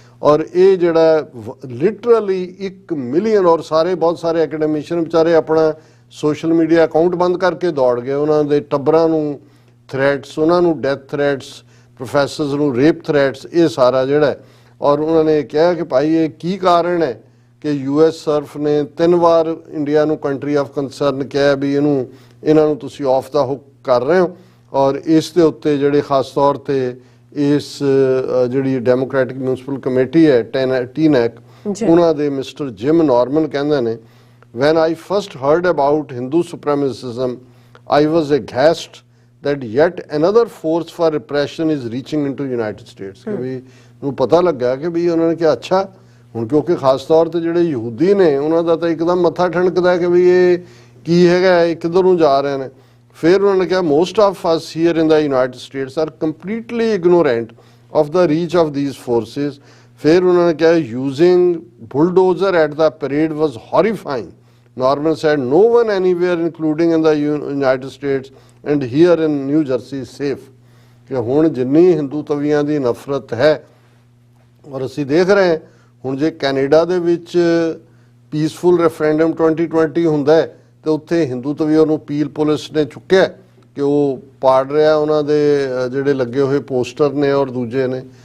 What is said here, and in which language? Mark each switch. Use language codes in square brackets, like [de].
[pa] ਔਰ ਇਹ ਜਿਹੜਾ ਲਿਟਰਲੀ 1 ਮਿਲੀਅਨ ਔਰ ਬਹੁਤ ਸਾਰੇ ਐਕੈਡੈਮਿਸ਼ੀਅਨ ਵਿਚਾਰੇ ਆਪਣਾ ਸੋਸ਼ਲ ਮੀਡੀਆ ਅਕਾਊਂਟ ਬੰਦ ਕਰਕੇ ਦੌੜ ਗਏ, ਉਹਨਾਂ ਦੇ ਟੱਬਰਾਂ ਨੂੰ ਥ੍ਰੈਟਸ, ਉਹਨਾਂ ਨੂੰ ਡੈਥ ਥ੍ਰੈਟਸ, ਪ੍ਰੋਫੈਸਰਸ ਨੂੰ ਰੇਪ ਥ੍ਰੈਟਸ, ਇਹ ਸਾਰਾ ਜਿਹੜਾ। ਔਰ ਉਹਨਾਂ ਨੇ ਕਿਹਾ ਕਿ ਭਾਈ ਇਹ ਕੀ ਕਾਰਨ ਹੈ ਕਿ US ਸਰਫ ਨੇ 3 ਵਾਰ ਇੰਡੀਆ ਨੂੰ ਕੰਟਰੀ ਆਫ ਕੰਸਰਨ ਕਿਹਾ ਵੀ ਇਹਨਾਂ ਨੂੰ ਤੁਸੀਂ ਆਫ ਦਾ ਹੁੱਕ ਕਰ ਰਹੇ ਹੋ। ਔਰ ਇਸ ਦੇ ਉੱਤੇ ਜਿਹੜੇ ਖਾਸ ਤੌਰ ਤੇ ਇਸ ਜਿਹੜੀ ਡੈਮੋਕ੍ਰੈਟਿਕ ਮਿਊਨਿਸਪਲ ਕਮੇਟੀ ਹੈ TNEC, ਉਹਨਾਂ ਦੇ ਮਿਸਟਰ ਜਿਮ ਨਾਰਮਨ ਕਹਿੰਦੇ ਨੇ, [en] when I first heard about Hindu supremacism, I was aghast that yet another force for repression is reaching into United States। [pa] ਕਿ ਵੀ ਨੂੰ ਪਤਾ ਲੱਗਾ ਕਿ ਵੀ ਉਹਨਾਂ ਨੇ ਕਿਹਾ ਅੱਛਾ ਹੁਣ ਕਿਉਂਕਿ ਖਾਸ ਤੌਰ ਤੇ ਜਿਹੜੇ ਯਹੂਦੀ ਨੇ ਉਹਨਾਂ ਦਾ ਤਾਂ ਇੱਕਦਮ ਮੱਥਾ ਠਣਕਦਾ ਕਿ ਵੀ ਕੀ ਹੈਗਾ, ਇਹ ਕਿੱਧਰ ਨੂੰ ਜਾ ਰਹੇ ਨੇ। ਫਿਰ ਉਹਨਾਂ ਨੇ ਕਿਹਾ [en] Most of us here in the United States R completely ignorant of the reach of these forces. [pa] ਫਿਰ ਉਹਨਾਂ ਨੇ ਕਿਹਾ [en] Using bulldozer at the parade was horrifying. Norman said no one anywhere including in the United States and here in New Jersey is safe। [pa] ਕਿ ਹੁਣ ਜਿੰਨੀ ਹਿੰਦੂ ਤਵੀਆਂ ਦੀ ਨਫ਼ਰਤ ਹੈ, ਔਰ ਅਸੀਂ ਦੇਖ ਰਹੇ ਹਾਂ ਹੁਣ ਜੇ ਕੈਨੇਡਾ ਦੇ ਵਿੱਚ ਪੀਸਫੁਲ ਰੈਫਰੈਂਡਮ 2020 ਹੁੰਦਾ ਹੈ ਤੇ ਉੱਥੇ ਹਿੰਦੂ ਤਵੀਆਂ ਨੂੰ ਪੀਲ ਪੁਲਿਸ ਨੇ ਚੁੱਕਿਆ ਕਿ ਉਹ ਪਾੜ ਰਿਹਾ ਉਹਨਾਂ ਦੇ ਜਿਹੜੇ ਲੱਗੇ ਹੋਏ ਪੋਸਟਰ ਨੇ ਔਰ ਦੂਜੇ ਨੇ।